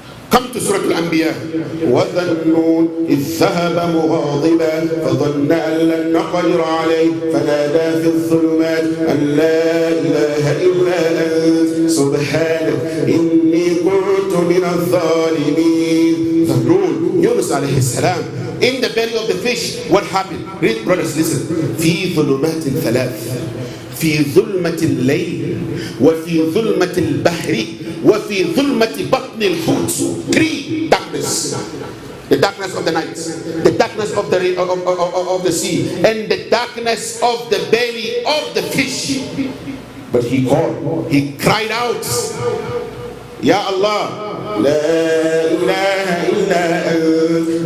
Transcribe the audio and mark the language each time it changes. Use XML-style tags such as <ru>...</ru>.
<en>Come to Surah Al-Anbiya.</en> <ar>وَذَنُّونَ إِذْ ذَهَبَ مُغَاضِبًا فَظَنَّ أَن لَّن نَّقْدِرَ عَلَيْهِ فَنَادَىٰ فِي الظُّلُمَاتِ أَن لَّا إِلَٰهَ إِلَّا أَنتَ سُبْحَانَكَ إِنِّي كُنتُ مِنَ الظَّالِمِينَ.</ar> <en>Dhannun, Yunus alayhi salam, in the belly of the fish, what happened? Read, brothers, listen.</en> <ar>فِي ظُلُمَاتٍ ثَلَاثٍ في ظلمة الليل وفي ظلمة البحر وفي ظلمة بطن الحوت.</ar> <en>3 darkness. darkness. The darkness of the night, the darkness of the sea, and the darkness of the belly of the fish. But he called, he cried out, Ya Allah,</en> <ar>La ilaha illa ant.</ar>